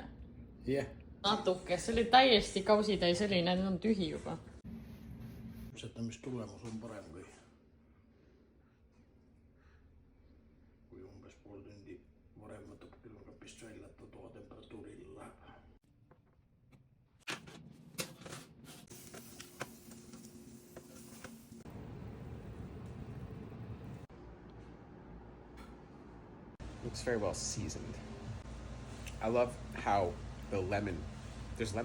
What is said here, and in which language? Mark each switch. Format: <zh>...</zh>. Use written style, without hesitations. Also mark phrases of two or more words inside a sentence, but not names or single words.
<et>Jah. Natuke, see oli täiesti kausitäis õli, need on tühi juba. Küpsetamistulemus on parem kui umbes pool tundi varem võtab külmkapist välja, et ta toa temperatuuril läheb.</et> <en>Looks very well seasoned. I love how there's lemon in it, right?</en>